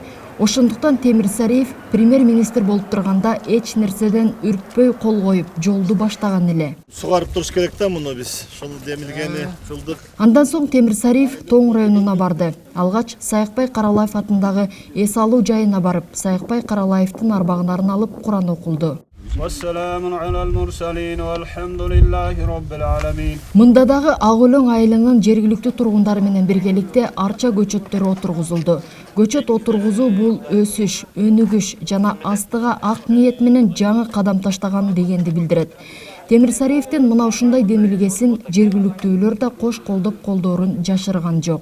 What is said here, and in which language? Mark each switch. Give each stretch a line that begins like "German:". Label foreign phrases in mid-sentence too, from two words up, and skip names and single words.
Kyrgyz: Ошондуктан Темир Сариев премьер-министр болуп турганда эч нерседен үркпөй кол коюп, жолду баштаган эле. Сугарып туруш керек да муну биз. Ушул демилгени кылдык. Андан соң Темир Сариев Тоң районуна барды. Алгач Саякбай Каралаев атындагы эс алуу жайына барып, Саякбай Каралаевдин арбагын алып Куран окулду.
Arabic: والسلام على المرسلين والحمد لله رب العالمين.
Kyrgyz: Мында дагы Ак Өлөң айылынын жергиликтүү тургундары менен биргеликте арча көчөттөрү отургузулду. Көчөт отургузуу бул өсүш, өнүгүш жана астыга ак ниет менен жаңы кадам таштаган дегенди билдирет. Темирсариевдин мына ушундай демилгесин жергиликтүүлөр да кош колдоп колдоорун жашырган жок.